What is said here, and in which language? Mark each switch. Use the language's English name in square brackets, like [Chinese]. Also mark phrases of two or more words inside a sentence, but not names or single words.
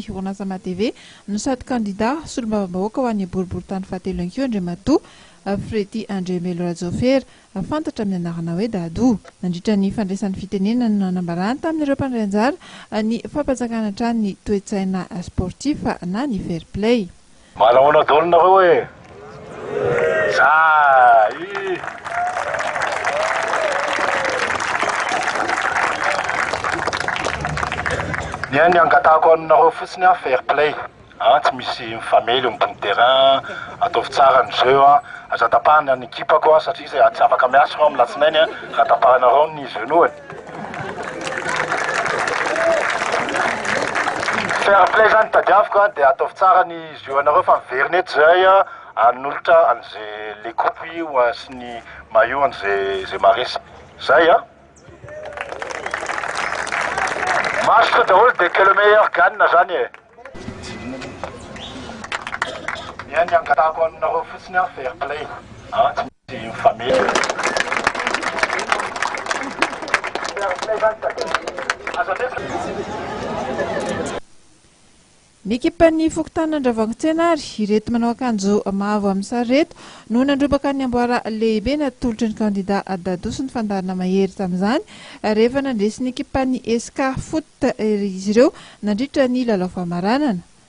[Malagasy] Orinasa Matv no sady kandida solombavam-bahoaka ho an'ny boriboritany fahatelo ihany koa Andriamatoa Fredy Andremelo Rajofera fantatra amin'ny anarana hoe Dado nandritra ny fandraisan'ny fitenenana no nanambarany tamin'ireo mpandray anjara ny fampanjakana hatrany ny toe-tsaina sportif na ny [English] fair play. [Malagasy] Malahoana daolina hoe ny any angatahako aminareo fotsiny [English] fair play [Malagasy] tsy misy mifamely ambony terrain ataovy tsara ny jeu aza tapahana ny ekipako satria izay tsy afaka miasa reo amin'ny latsinainy raha tapahanareo ny genoany. [English] Fair play [Malagasy] zany tadiaviko dia ataovy tsara ny jeu anareo fa miveriny eto zay anolotra an'izay le coupy sy ny maillot an'izay maresy zay Masque daholo dia [French] que le meilleur gagne [Malagasy] zany Yan angatahako aminareo fotsiny [English] fair play [Malagasy] tsy misy mifamely. [English] Fair play [Malagasy] Ny ekipan'ny Fokontany Andravoahangy-Tsena ary ireto manao akanjo mavo amin'ny sary reto no nandrobaka ny amboara lehibe natolotry ny kandida Dado sy ny fandarana mahery tamin'izany rehefa nandresy ny ekipan'ny SK Foot izy ireo nandritra ny lalao famaranana.